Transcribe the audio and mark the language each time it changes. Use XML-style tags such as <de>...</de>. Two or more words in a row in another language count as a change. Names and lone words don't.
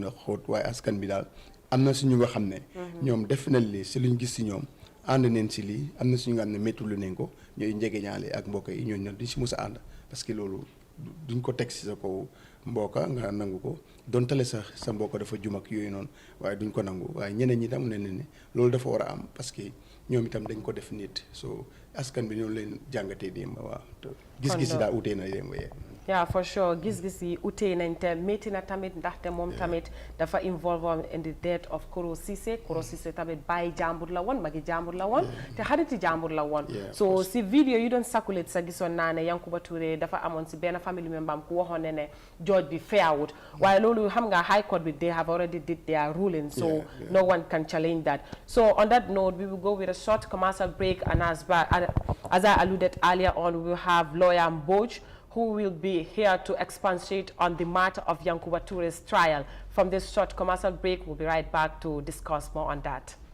<wo>a xóot waaye askan bi daal am na suñu nga xam ne ñoom definitely ci luñ gis ci ñoom ànd neen ci lii am na suñu nga xam ne méttu lu nañ ko ñooy njegeñaale ak mbokk yi ñooñu duñ ci mës a ànd parce que loolu duñ ko teg ci sa kaw mboka nga nangu ko dontale sax sa mbokk dafa jum ak yooyu noonu waaye duñ ko nangu waaye ñeneen ñi tam ne ne loolu dafa war a am parce que ñoom itam dañ ko def nit so askan bi ñoo leen jàngatee démb waaw gis-gis yi daa utee na démb yee</wo> <en>yeah for sure</en> <wo>gis-gis yi utee nañ te métti na tamit ndaxte moom tamit dafa</wo> <en>involve in the death of Koro Cisse</en> <wo>tamit bàyyi jàmbur la woon magi jàmbur la woon te xariti jàmbur la woon so si vidéo yi doon circulate sa gisoon naa ne Yankuba Touray dafa amoon si benn family member am ku waxoon ne judge bi fairwut waaye loolu xam nga</wo> <en>high court bi they have already did their ruling so no one can challenge that so on that note we will go with a short commercial break and as I alluded earlier on we will have lawyer Mboj who will be here to expatiate on the matter of Yankuba Touray's trial. From this short commercial break, we'll be right back to discuss more on that.</en>